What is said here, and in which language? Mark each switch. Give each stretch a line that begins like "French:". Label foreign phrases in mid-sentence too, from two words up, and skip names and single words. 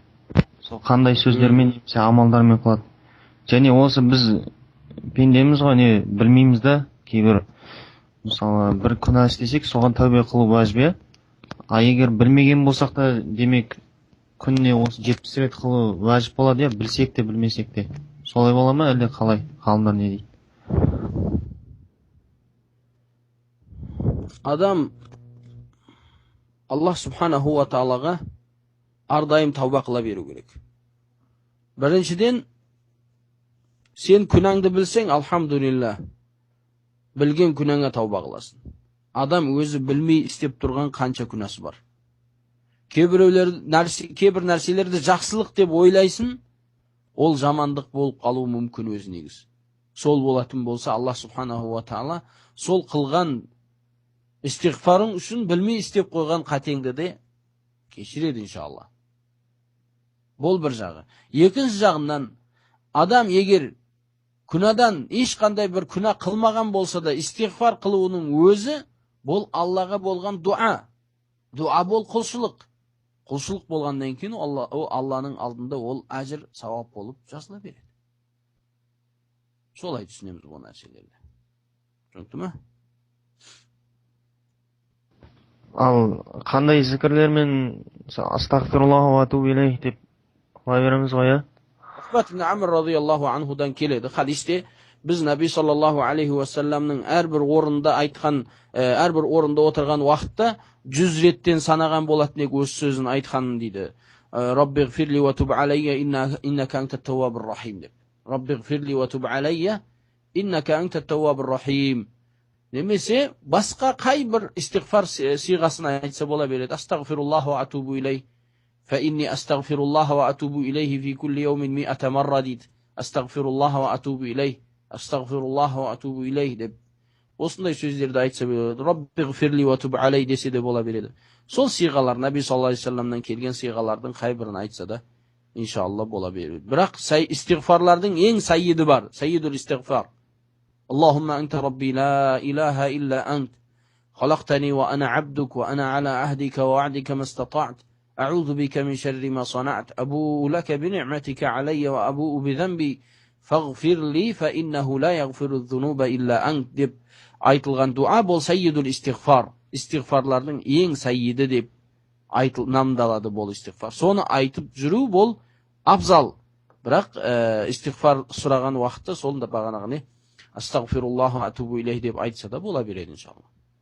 Kazakh: Сол қандай сөздермен немесе амалдармен қылады. Және осы біз пендеміз ғой, не білмейміз да, кейбір мысалы бір күнә істесек, соған тәубе қылу уәжіп. А егер білмеген болсақ та, демек күніне осы 70 рет қылу уәжіп болады, білсек те білмесек те. Солай бола ма, әлде қалай? Ғалымдар не дейді? Адам
Arabic: الله سبحانه وتعالى
Kazakh: ардайым тауба қыла беру керек. Біріншіден, сен күнәңді білсең, алхамдулилла, білген күнәңе тауба қыласың. Адам өзі білмей істеп тұрған қанша күнәсі бар. Кейбір нәрселерді жақсылық деп ойлайсың, ол жамандық болып қалуы мүмкін өз негіз. Сол болатын болса,
Arabic: الله سبحانه وتعالى
Kazakh: сол қылған истиғфарың үшін білмей істеп қойған қатеңді де кешіреді иншалла. Бұл бір жағы. Екінші жағынан, адам егер күнәдан ешқандай бір күнә қылмаған болса да, истиғфар қылуының өзі бұл Аллаға болған дуа. Дуа бол құлшылық. Құлшылық болғаннан кейін Алланың алдында ол әжір сауап болып жазыла береді. Солай түсінеміз бұл нәрселерді. Түсінікті ме? Ал қандай зікірлермен
Arabic: أستغفر الله وأتوب إليه
Kazakh: деп қыла береміз ғой, иә? Уқбат ибн Амр
Arabic: رضي الله عنه
Kazakh: келеді. Хадисте біз Наби
Arabic: صلى الله عليه وسلم
Kazakh: әрбір орында отырған уақытта 100 реттен санаған болатын ек өз сөзін айтқанын дейді.
Arabic: رب اغفر لي وتب علي إنك أنت التواب الرحيم деп. رب اغفر لي وتب علي إنك أنت التواب الرحيم.
Kazakh: Немесе басқа қай бір истиғфар сиғасын айтса бола береді.
Arabic: أستغفر الله وأتوب إليه. فإني أستغفر الله وأتوب إليه في كل يوم 100 مرة дейді. أستغفر الله وأتوب إليه. أستغفر الله وأتوب إليه деп.
Kazakh: Осындай сөздерді айтса болады.
Arabic: رب اغفر لي وتب علي
Kazakh: десе де бола береді. Сол сиғалар, Наби
Arabic: صلى الله عليه وسلم
Kazakh: келген сиғалардың қай бірін айтса да, иншалла бола береді. Бірақ истиғфарлардың ең саййиді бар.
Arabic: سيد الاستغفار. اللهم أنت ربي لا إله إلا أنت. خلقتني وأنا عبدك وأنا على عهدك ووعدك ما استطعت. أعوذ بك من شر ما صنعت أبوء لك بنعمتك علي وأبوء بذنبي فاغفر لي فإنه لا يغفر الذنوب إلا أنت
Kazakh: деп айтылған дуа бұл
Arabic: سيد الاستغفار.
Kazakh: Истиғфарлардың ең саййиді деп намдалады бұл истиғфар. Соны айтып жүру бұл абзал. Бірақ истиғфар сұраған уақытта сол да бағанағы не?
Arabic: أستغفر الله أتوب إليه
Kazakh: деп айтса да бола береді иншалла.